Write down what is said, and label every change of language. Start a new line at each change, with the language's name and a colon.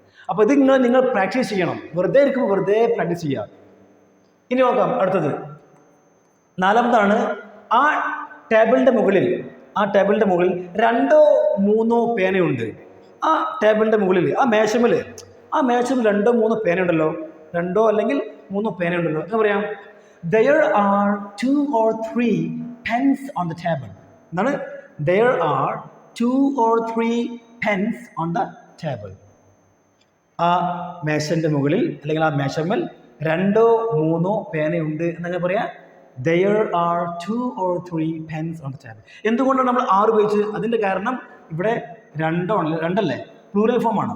Malayalam: അപ്പോൾ ഇത് നിങ്ങൾ പ്രാക്ടീസ് ചെയ്യണം. വെറുതെ ഇരിക്കുമ്പോൾ വെറുതെ പ്രാക്ടീസ് ചെയ്യുക. ഇനി നോക്കാം അടുത്തത്. നാലാമതാണ്, ആ ടേബിളിൻ്റെ മുകളിൽ 2 3 പേനയുണ്ട്. ആ ടേബിളിൻ്റെ മുകളിൽ, ആ മേശമിൽ 2 3 പേനയുണ്ടല്ലോ. 2 അല്ലെങ്കിൽ 3 പേനയുണ്ടല്ലോ. എന്താ പറയാം?
English: There are 2 or 3 pens on the table.
Malayalam: എന്താണ്?
English: There are 2 or 3 pens on the table.
Malayalam: ആ മേശൻ്റെ മുകളിൽ അല്ലെങ്കിൽ ആ മേശമേൽ 2 3 പേനയുണ്ട് എന്നൊക്കെ പറയാം.
English: There are 2 or 3 pens on the table.
Malayalam: എന്തുകൊണ്ടാണ് നമ്മൾ 6 ഉപയോഗിച്ചത്? അതിൻ്റെ കാരണം ഇവിടെ 2 അല്ലേ, പ്ലൂറൽ ഫോം ആണ്.